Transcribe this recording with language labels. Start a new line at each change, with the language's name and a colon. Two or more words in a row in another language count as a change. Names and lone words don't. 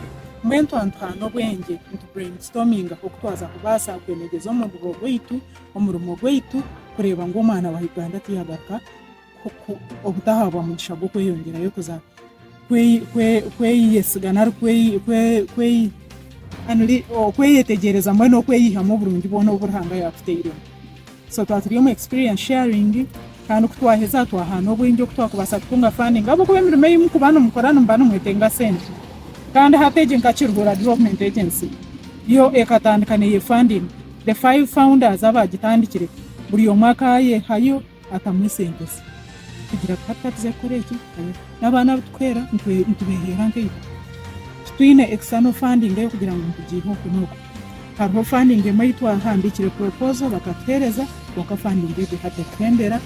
Nyankole: Mbwenu twantuhaana obwengye nitubrainstorminga okutwaza kubaasa kwemegyeza omurimo gwaitu kureeba ngu omwana wa Uganda tiyagaruka obutahabwa mugisha gw'okweyongerayo kuza kweyesigana okweyetegereza mbwenu okweyihamu oburungi bwona oburihanga yakuteiremu. So twaturi omu
English: experience sharing
Nyankole: kandi okutwaheza twahaana obwengye okutwakubaasa kutunga funding ahabw'okuba emirimo ei mukuba nimukora nimuba nimwetenga sente kandi hati egi nka Kiruhura Development Agency yo ekatandika neye funding.
English: The 5 founders
Nyankole: abagitandikire buri omwe akayehayo atamu sente ze kugira tukatuze kukora eki n'abaana bitukwera nitubeehera nk'eibo twine
English: external funding
Nyankole: eyo kugira ngu tugiihe oku n'oku. Hariho funding emwe twahandikire proposal bakatuheereza waka funding egyo hatekendera.